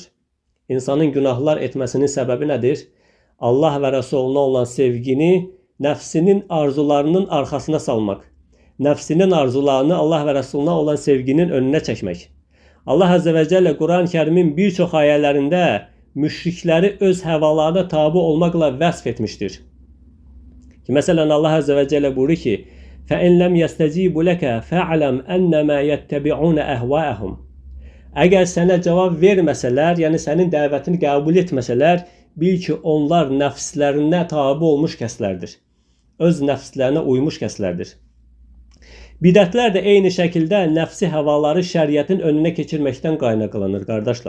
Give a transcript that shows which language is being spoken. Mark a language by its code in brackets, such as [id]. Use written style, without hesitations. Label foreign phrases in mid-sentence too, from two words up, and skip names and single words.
[az] İnsanın günahlar etməsinin səbəbi nədir? Allah və Rəsuluna olan sevgini nəfsinin arzularının arxasına salmaq. Nəfsinin arzularını Allah və Rəsuluna olan sevginin önünə çəkmək. Allah [ar] عز وجل [az] Quran-ı Kərimin bir çox ayələrində müşrikləri öz həvalarına tabi olmaqla vəsf etmişdir. Məsələn Allah [ar] عز وجل [az] buyurur ki, [ar] فَاِنْ لَمْ يَسْتَجِيبُ لَكَ فَعْلَمْ اَنَّمَا يَتَّبِعُونَ اَهْوَاءَهُمْ [az] Əgər sənə cavab verməsələr, yəni sənin dəvətini qəbul etməsələr, bil ki, onlar nəfslərinə tabi olmuş kəslərdir. Öz nəfslərinə uymuş kəslərdir. Bidətlər də eyni şəkildə nəfsi həvaları şəriətin önünə keçirməkdən qaynaqlanır, qardaşlar.